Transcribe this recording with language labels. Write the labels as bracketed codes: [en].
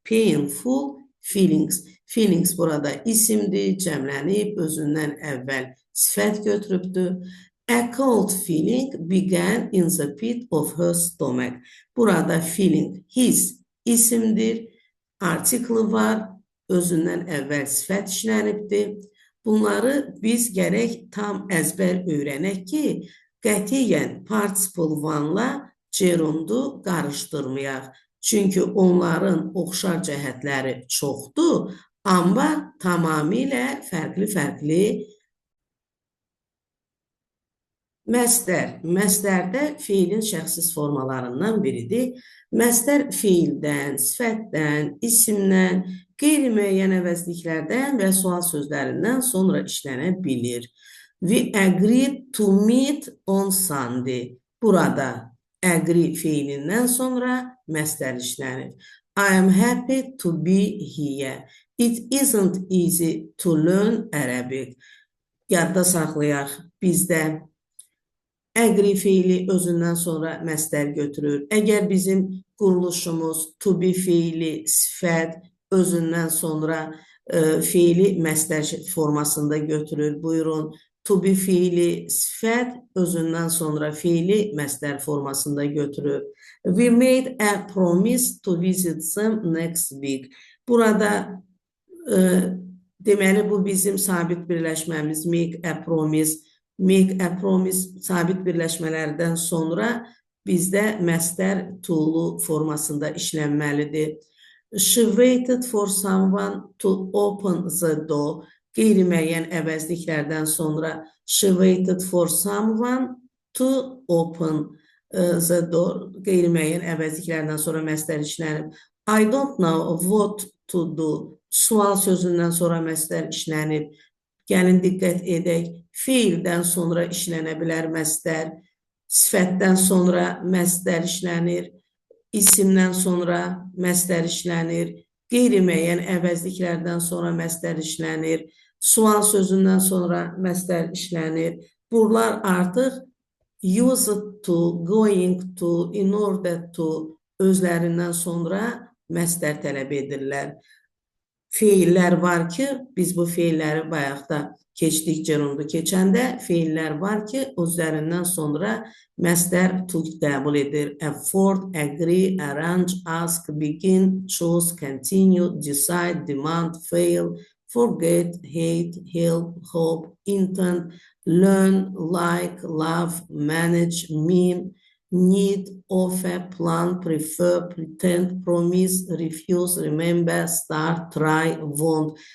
[en] Painful feelings. [az] Feelings burada isimdir, cəmlənib, özündən əvvəl sifət götürübdür. [en] A cold feeling began in the pit of her stomach. [az] Burada feeling, his isimdir, artiklı var, özündən əvvəl sifət işlənibdir. Bunları biz gərək tam əzbər öyrənək ki, qətiyyən participle one-la gerundu qarışdırmayaq. Çünki onların oxşar cəhətləri çoxdur, amma tamamilə fərqli-fərqli. Məsdər. Məsdərdə feilin şəxsiz formalarından biridir. Məsdər feildən, sifətdən, isimdən, qeyri-müəyyən əvəzliklərdən və sual sözlərindən sonra işlənə bilir. [en] We agreed to meet on Sunday. [az] Burada agree feilindən sonra məsdər işlənir. [en] I am happy to be here. It isn't easy to learn Arabic. [az] Yadda saxlayaq, bizdə agree feili özündən sonra məsdər götürür. Əgər bizim quruluşumuz to be feili, sifət özündən sonra feili məsdər formasında götürür. Buyurun, to be feili, sifət özündən sonra feili məsdər formasında götürür. [en] We made a promise to visit them next week. [az] Burada deməli bu bizim sabit birləşməmiz, make a promise. Make a promise sabit birləşmələrdən sonra bizdə məsdər to'lu formasında işlənməlidir. [en] She waited for someone to open the door. [az] Qeyri-müəyyən əvəzliklərdən sonra [en] she waited for someone to open the door. [az] Qeyri-müəyyən əvəzliklərdən sonra məsdər işlənib. [en] I don't know what to do. [az] Sual sözündən sonra məsdər işlənib. Gəlin diqqət edək, feildən sonra işlənə bilər məsdər, sifətdən sonra məsdər işlənir, isimdən sonra məsdər işlənir, qeyri-müəyyən əvəzliklərdən sonra məsdər işlənir, sual sözündən sonra məsdər işlənir. Bunlar artıq used to, going to, in order to özlərindən sonra məsdər tələb edirlər. Feillər var ki, biz bu feilləri bayaqda keçdik gerundu keçəndə, feillər var ki, özlərindən sonra məsdər to qəbul edir. [en] Afford, agree, arrange, ask, begin, choose, continue, decide, demand, fail, forget, hate, help, hope, intend, learn, like, love, manage, mean, need, offer, plan, prefer, pretend, promise, refuse, remember, start, try, want.